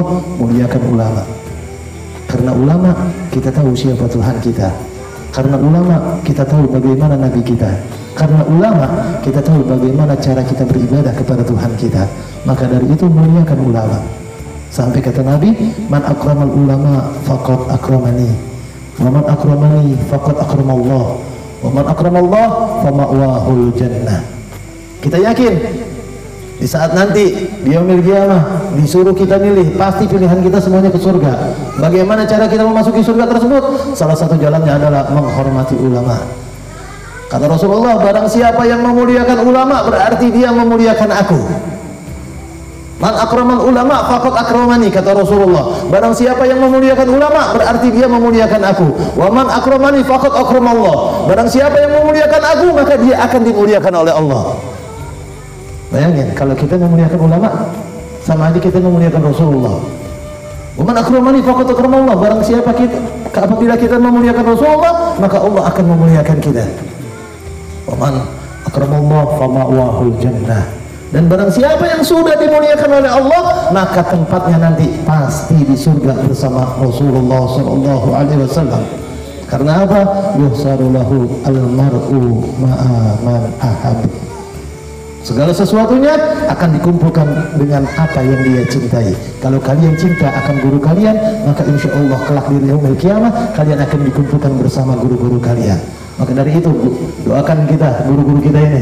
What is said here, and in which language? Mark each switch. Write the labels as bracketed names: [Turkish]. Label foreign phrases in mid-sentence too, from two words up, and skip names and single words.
[Indonesian] Muliakan ulama. Karena ulama kita tahu siapa Tuhan kita. Karena ulama kita tahu bagaimana Nabi kita. Karena ulama kita tahu bagaimana cara kita beribadah kepada Tuhan kita. Maka dari itu muliakan ulama. Sampai kata Nabi, [Arabic] من أكرم العلماء فقد أكرمني ومن أكرمني فقد أكرم الله ومن أكرم الله فمأواه الجنة. [Indonesian] Kita yakin di saat nanti di [Arabic] يوم القيامة [Indonesian] disuruh kita milih, pasti pilihan kita semuanya ke surga. Bagaimana cara kita memasuki surga tersebut? Salah satu jalannya adalah menghormati ulama. Kata Rasulullah, barang siapa yang memuliakan ulama berarti dia memuliakan aku. [Arabic] من أكرم العلماء فقد أكرمني, [Indonesian] kata Rasulullah. Barang siapa yang memuliakan ulama berarti dia memuliakan aku. [Arabic] ومن أكرمني فقد أكرم الله. [Indonesian] Barang siapa yang memuliakan aku maka dia akan dimuliakan oleh Allah. Bayangin kalau kita memuliakan ulama sama aja kita memuliakan Rasulullah. [Arabic] ومن أكرمني فقد أكرم الله. [Indonesian] Barang siapa kita apabila kita memuliakan Rasulullah maka Allah akan memuliakan kita. [Arabic] ومن أكرم الله فمأواه الجنة. [Indonesian] Dan barang siapa yang sudah dimuliakan oleh Allah maka tempatnya nanti pasti di surga bersama Rasulullah [Arabic] صلى الله عليه وسلم. [Indonesian] Karena apa? [Arabic] يحشر له المرء مع من أحب. [Indonesian] Segala sesuatunya akan dikumpulkan dengan apa yang dia cintai. Kalau kalian cinta akan guru kalian, maka [Arabic] إن شاء الله [Indonesian] kelak di [Arabic] يوم القيامة [Indonesian] kalian akan dikumpulkan bersama guru-guru kalian. Maka dari itu doakan kita guru-guru kita ini.